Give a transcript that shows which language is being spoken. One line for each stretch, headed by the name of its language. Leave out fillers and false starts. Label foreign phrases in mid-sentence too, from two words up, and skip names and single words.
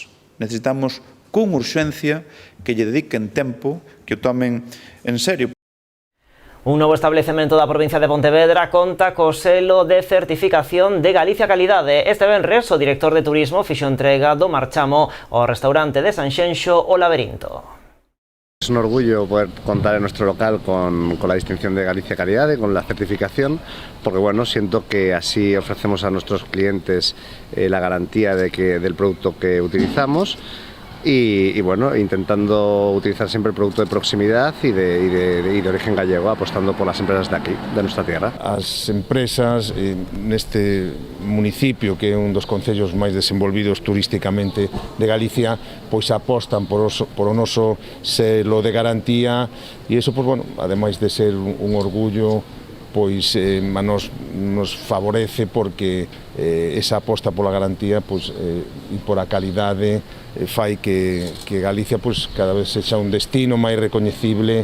Galician: Necesitamos con urxencia que lle dediquen tempo, que o tomen en serio. Un novo establecemento da provincia de Pontevedra conta co selo de certificación de Galicia Calidade. Este venres, o director de turismo fixo entrega do marchamo ao restaurante de Sanxenxo O Laberinto.
Spanish: Es un orgullo poder contar en nuestro local con la distinción de Galicia Calidad, con la certificación, porque bueno, siento que así ofrecemos a nuestros clientes la garantía del producto que utilizamos y bueno, intentando utilizar siempre el producto de proximidad y de origen gallego, apostando por las empresas de aquí, de nuestra tierra.
Galician: As empresas neste municipio, que é un dos concellos máis desenvolvidos turísticamente de Galicia, pois apostan por o noso selo de garantía e iso, pois, bueno, ademais de ser un orgullo, pois a nos favorece porque esa aposta pola garantía pois, e por a calidade fai que Galicia pois, cada vez sexa un destino máis recoñecible.